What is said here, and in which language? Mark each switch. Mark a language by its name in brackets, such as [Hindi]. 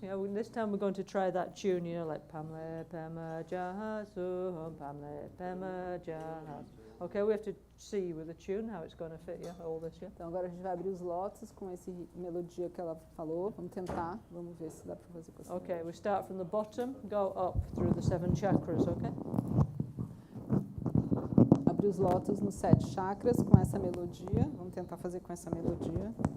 [English] Yeah, this time we're going to try that tune, you know, like Pamle Pema Jahasum, Pamle Pema Jahas. Okay, we have to see with the tune how it's going to fit, yeah, all this, yeah? [Portuguese] Então agora a gente vai abrir os lótus com essa melodia que ela falou. Vamos tentar, vamos ver se dá para fazer com essa [English] Okay, [Portuguese] melodia. [English] we start from the bottom, go up through the 7 chakras, okay? [Portuguese] Abrir os lótus nos 7 chakras com essa melodia. Vamos tentar fazer com essa melodia.